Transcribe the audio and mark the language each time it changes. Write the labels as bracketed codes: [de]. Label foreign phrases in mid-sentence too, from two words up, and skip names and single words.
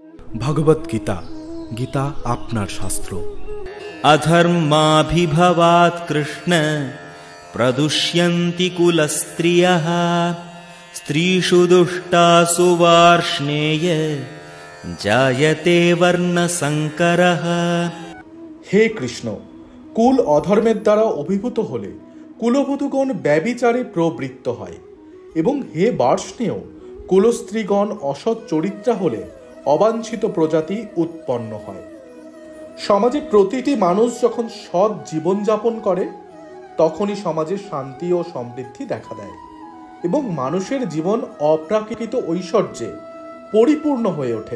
[bn] ভগবত গীতা, গীতা আপনার শাস্ত্র। [sa] अधर्माभिभवात् कृष्ण प्रदुष्यन्ति कुलस्त्रियः स्त्रीषु दुष्टासु वार्ष्णेय जायते वर्णसंकरः। [bn] হে কৃষ্ণ, কুল অধর্মের দ্বারা অভিভূত হলে কুলবধূগণ ব্যভিচারে প্রবৃত্ত হয়, এবং হে বার্ষ্ণেয়, কুলস্ত্রীগণ অসৎ চরিত্রা হলে অবাঞ্ছিত প্রজাতি উৎপন্ন হয়। সমাজে প্রতিটি মানুষ যখন সৎ জীবনযাপন করে তখনই সমাজে শান্তি ও সমৃদ্ধি দেখা দেয় এবং মানুষের জীবন অপ্রাকৃত ঐশ্বর্যে পরিপূর্ণ হয়ে ওঠে।